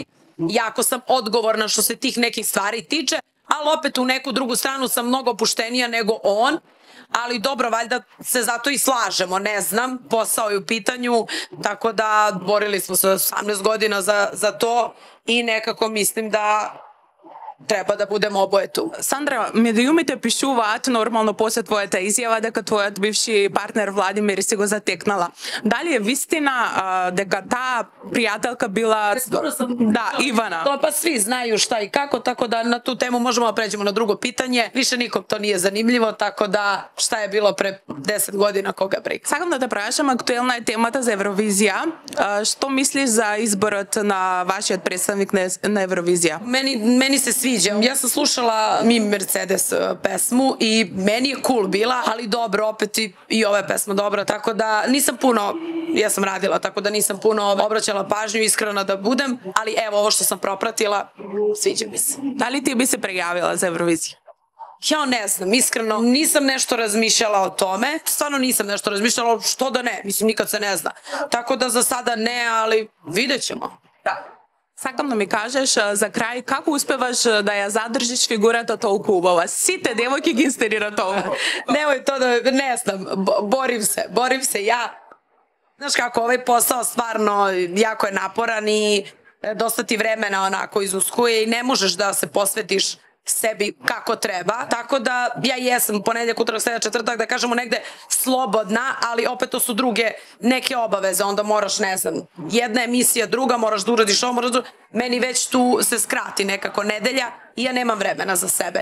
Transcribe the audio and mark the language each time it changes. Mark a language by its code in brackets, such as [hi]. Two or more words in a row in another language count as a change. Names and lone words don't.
[sr] Jako sam odgovorna što se tih nekih stvari tiče, ali opet u neku drugu stranu sam mnogo opuštenija nego on, ali dobro, valjda se zato i slažemo, ne znam, posao je u pitanju, tako da borili smo se 18 godina za to i nekako mislim da treba да будемо обоje tu. [mk] Сандра, медиумите пишуваат нормално после твојата изјава дека твојот бивши партнер Владимир си го затекнала. Дали е вистина дека таа пријателка била да, Ивана? [sr] To pa svi znaju šta i kako, tako da na tu temu možemo da pređemo na drugo pitanje. Više nikom to nije zanimljivo, tako da šta je bilo pre 10 godina, koga briga. [mk] Сакам да те прашам, актуелна е темата за Евровизија. Што мислиш за изборот на вашиот представник на Евровизија? [sr] Meni se sviđa. Ja sam slušala Mi Mercedes pesmu i meni je cool bila, ali dobro, opet i ova je pesma dobra, tako da nisam puno, ja sam radila, tako da nisam puno obraćala pažnju, iskreno da budem, ali evo ovo što sam propratila, sviđa mi se. Da li ti bi se prijavila za Euroviziju? Ja ne znam, iskreno, nisam nešto razmišljala o tome, stvarno nisam nešto razmišljala, što da ne, mislim, nikad se ne zna. Tako da za sada ne, ali vidjet ćemo. Da. [mk] Сакам да ми кажеш за крај како успеваш да ја задржиш фигурата толку убава. Сите девојки ги инсталира толку. [sr] Немој то да, не знам, borim se ja. Znaš kako, ovaj posao stvarno jako je naporan i dosta ti vremena onako izuskuje i ne možeš da se posvetiš sebi kako treba, tako da ja jesam ponedjeljak, utorak, sreda, četvrtak, da kažemo negde slobodna, ali opet to su druge neke obaveze, onda moraš, ne znam, jedna emisija, druga, moraš da uradiš ovo, meni već tu se skrati nekako nedelja i ja nemam vremena za sebe.